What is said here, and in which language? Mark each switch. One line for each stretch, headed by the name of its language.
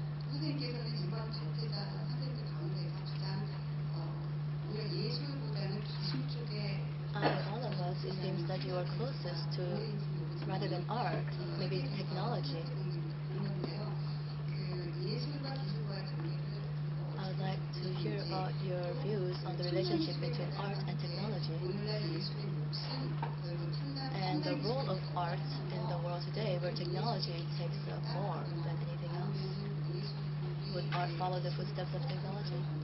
Korean: 선생님께서는 이번 발제자 선생님들 가운데서 가장 오히려 예술보다는 기술 쪽에
English: Out of all of us, it seems that you are closest to, rather than art, maybe technology.
Korean: 있는데요. 그 예술과 기술과의 관계를
English: I would like to hear about your views on the relationship between art and technology
Korean: 오늘날 예술의 몫은
English: and the role of art in the world today where technology takes more than anything else. Would art follow the footsteps of technology?